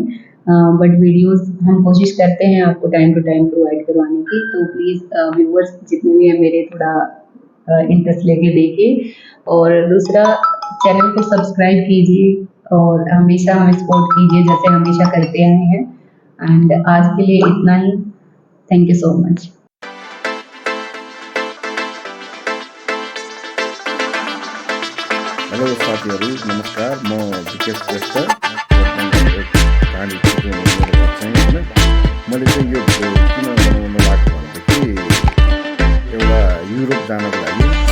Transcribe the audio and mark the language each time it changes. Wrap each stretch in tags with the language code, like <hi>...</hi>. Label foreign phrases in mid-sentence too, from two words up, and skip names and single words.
<hi>बट वीडियोस हम कोशिश करते हैं आपको</hi> <en>time to time</en> <hi>प्रोवाइड करवाने की, तो</hi> <en>please viewers</en> <hi>जितने भी हैं मेरे, थोड़ा इंटरेस्ट लेके देखिए। और दूसरा, चैनल को सब्सक्राइब कीजिए और हमेशा हमें सपोर्ट कीजिए जैसे हमेशा करते आए हैं। एंड आज के लिए इतना ही।</hi> <en>thank you so much.</en> <ne>हेलो साथीहरू, नमस्कार। म विकेश श्रेष्ठ। एक कहानी मेरो घर चाहिँ होइन, मैले चाहिँ यो किन बनाउन लाग्यो भनेदेखि एउटा युरोप जानको लागि</ne>